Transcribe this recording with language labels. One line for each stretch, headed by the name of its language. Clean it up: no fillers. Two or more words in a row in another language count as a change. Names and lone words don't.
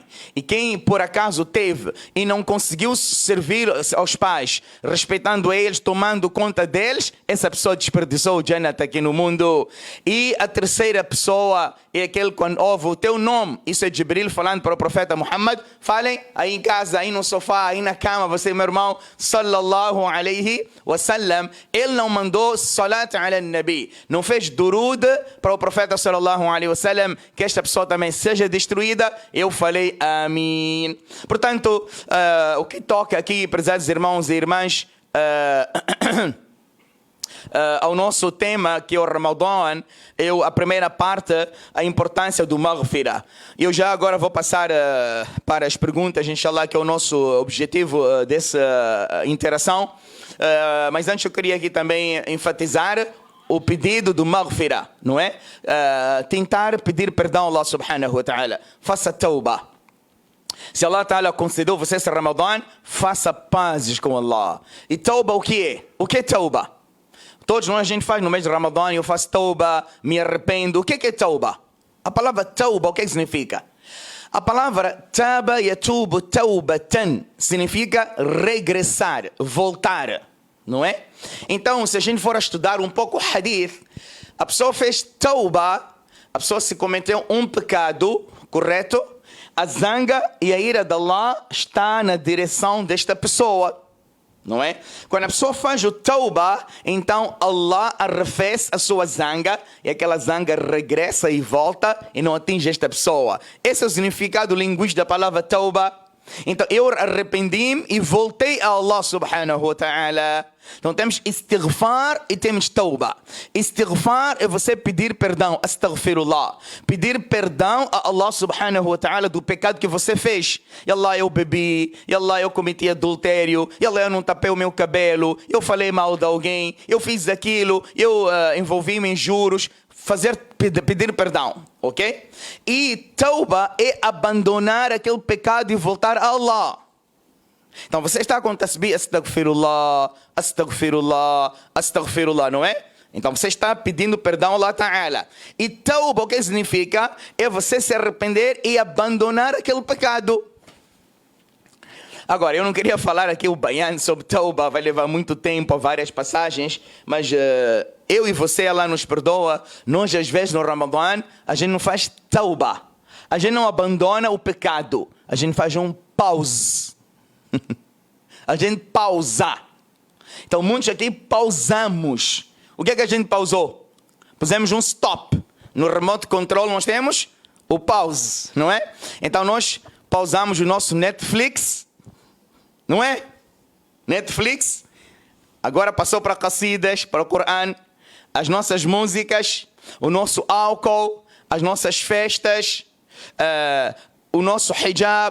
Portuguese: E quem por acaso teve e não conseguiu servir aos pais, respeitando eles, tomando conta deles, essa pessoa desperdiçou o Jannah aqui no mundo. E a terceira pessoa é aquele quando ouve o teu nome. Isso é Jibril falando para o profeta Muhammad. Falem aí em casa, aí no sofá, aí na cama, você, meu irmão,
Arabic: صلى الله عليه وسلم.
Portuguese: Ele não mandou
Arabic: صلاة على النبي,
Portuguese: não fez durud para o profeta
Arabic: صلى الله عليه وسلم,
Portuguese: que esta pessoa também seja destruída. Eu falei amém. Portanto, o que toca aqui, prezados irmãos e irmãs, ao nosso tema, que é o Ramadã, a primeira parte, a importância do maghfirah. Eu já agora vou passar para as perguntas, inshallah, que é o nosso objetivo dessa interação. Mas antes eu queria aqui também enfatizar o pedido do maghfirah, não é? Tentar pedir perdão a Allah
Arabic: سبحانه وتعالى.
Portuguese: Faça tauba. Se
Arabic: الله تعالى
Portuguese: concedeu você esse Ramadã, faça pazes com Allah. E tauba o que é? O que é tauba? Todos nós a gente faz no mês de Ramadã, eu faço tauba, me arrependo. O que é tauba? A palavra tauba, o que significa? A palavra
Arabic: تاب يتوب توبة
Portuguese: significa regressar, voltar, não é? Então, se a gente for estudar um pouco o hadith, a pessoa fez tauba, a pessoa se cometeu um pecado, correto? A zanga e a ira de Allah está na direção desta pessoa, não é? Quando a pessoa faz o tauba, então Allah arrefece a sua zanga e aquela zanga regressa e volta e não atinge esta pessoa. Esse é o significado linguístico da palavra tauba. Então eu arrependi-me e voltei a Allah
Arabic: سبحانه وتعالى.
Portuguese: Então temos istighfar e temos tauba. Istighfar é você pedir perdão, astaghfirullah. Pedir perdão a Allah
Arabic: سبحانه وتعالى
Portuguese: do pecado que você fez.
Arabic: يا الله,
Portuguese: eu bebi.
Arabic: يا الله,
Portuguese: eu cometi adultério.
Arabic: يا الله,
Portuguese: eu não tapei o meu cabelo. Eu falei mal de alguém. Eu fiz aquilo. Eu envolvi-me em juros. Pedir perdão, ok? E tauba é abandonar aquele pecado e voltar a Allah. Então você está com tasbih,
Arabic: أستغفر الله أستغفر الله أستغفر الله,
Portuguese: não é? Então você está pedindo perdão a
Arabic: الله تعالى.
Portuguese: E tauba, o que significa? É você se arrepender e abandonar aquele pecado. Agora, eu não queria falar aqui o bayan sobre tauba, vai levar muito tempo, a várias passagens, mas eu e você, Allah nos perdoa, nós às vezes no Ramadã, a gente não faz tauba, a gente não abandona o pecado, a gente faz um pause, a gente pausa. Então muitos aqui pausamos. O que é que a gente pausou? Pusemos um stop. No
English: remote control
Portuguese: nós temos o pause, não é? Então nós pausamos o nosso Netflix, não é? Netflix, agora passou para Qasidas, para o Coran, as nossas músicas, o nosso álcool, as nossas festas, o nosso hijab.